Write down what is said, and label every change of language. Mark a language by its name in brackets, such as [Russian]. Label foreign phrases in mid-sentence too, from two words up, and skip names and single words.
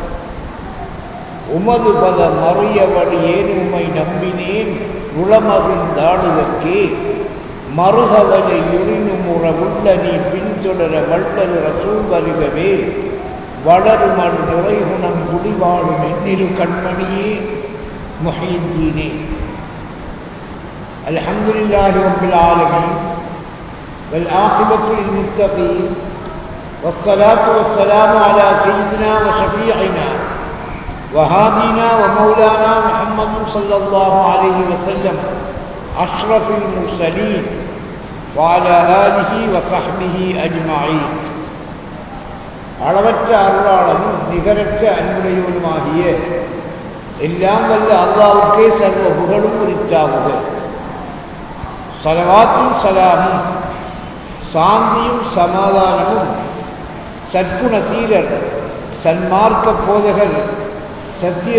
[Tamil] உமது பத மறியவடி ஏனுமை நம்பினேன் உளமகிழ்ந்தாடுதற்கே, மறுகவலை யுறினுமுற உள்ள நீ பின்தொடர வள்ளல் ரசூல் வருகவே, வளருமன் நிறைகுணம் குடிவாடும் எண்ணிரு கண்மணியே முஹீத்தீனே. [Arabic] الحمد لله رب العالمين والعاقبة للمتقين والصلاة والسلام على سيدنا وشفيعنا وهادينا ومولانا محمد صلى الله عليه وسلم أشرف المرسلين وعلى آله وصحبه أجمعين. [Tamil] அளவற்ற அருளாளனும் நிகரற்ற அன்புடையவனுமாகிய எல்லாம் வல்ல அல்லாஹ்வுக்கே சர்வ புகழும் உரித்தாகுக. ஸலவாத்தும் ஸலாமும் சாந்தியும் சமாதானமும் சற்குண சீரர் சன்மார்க்க போதகர் சத்திய